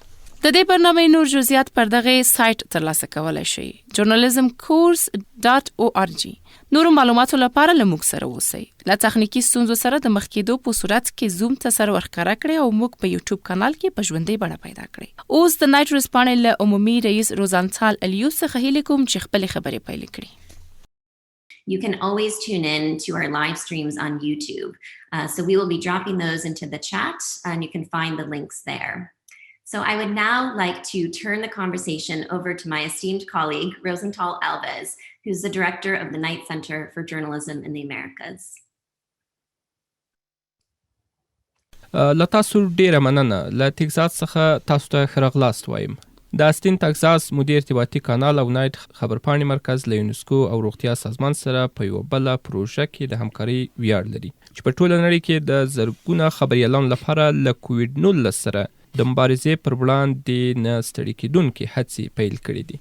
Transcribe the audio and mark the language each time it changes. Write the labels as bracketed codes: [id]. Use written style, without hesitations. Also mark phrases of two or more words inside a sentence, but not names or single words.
[ps] د دې برنامې نور جزئیات پر دغه سایت ترلاسه کولای شئ: journalismcourse.org. نور معلوماتو لپاره له موږ سره اوسئ. له تخنیکی ستونزو سره د مخ کېدو په صورت کې زوم ته سر ورښکاره کړئ او موږ په یوټیوب کانال کې په ژوندۍ بڼه پیدا کړئ. اوس د نایټ ورسپانې له عمومي رئیس روزانتال الیوس څخه هیله کوم چې خپلې خبرې پیل کړي. [en] You can always tune in to our live streams on YouTube. So we will be dropping those into the chat and you can find the links there. So I would now like to turn the conversation over to my esteemed colleague, Rosenthal Alves, who's the director of the Knight Center for Journalism in the Americas. [ps] له تاسو ډیره مننه. له تکزاس څخه تاسو ته ښه راغلاست وایم. د استین تکزاس مدیر ارتباطي کانال او نایټ خبرپاڼې مرکز له یونسکو او روغتیا سازمان سره په یو بل پروژه کې د همکارۍ ویاړ لري چې په ټوله نړۍ کې د زرګونه خبریالانو لپاره له کووډ-19 سره د مبارزې پر وړاندې نه ستړي کېدونکې هڅې پیل کړي دي.